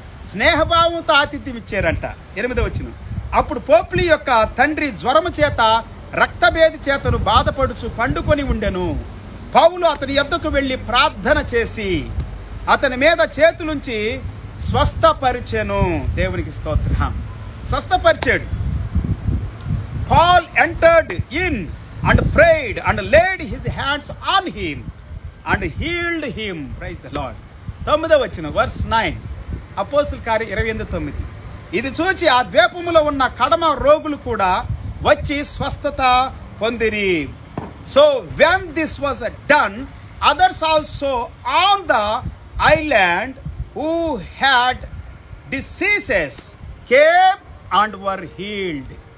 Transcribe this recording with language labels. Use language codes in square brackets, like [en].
[te] స్నేహభావంతో ఆతిథ్యం ఇచ్చారంట. 8వ వచనం. అప్పుడు పోప్లి యొక్క తండ్రి జ్వరము చేత రక్తభేది చేతను బాధపడుచు పండుకొని ఉండెను. పౌలు అతని యొద్దకు వెళ్ళి ప్రార్థన చేసి అతని మీద చేతులుంచి స్వస్థపరిచెను. దేవునికి స్తోత్రం. స్వస్థపరిచాడు. [en] Paul entered in and prayed and laid his hands on him and healed him. Praise the Lord. [te] 9వ వచనం [en] verse 9, [te] అపోస్తలుల కార్యం 28:9. ఇది చూచి ఆ ద్వీపములో ఉన్న కడమ రోగులు కూడా వచ్చి స్వస్థత పొందిరి. [en] So when this was done, others also on the island who had diseases came and were healed.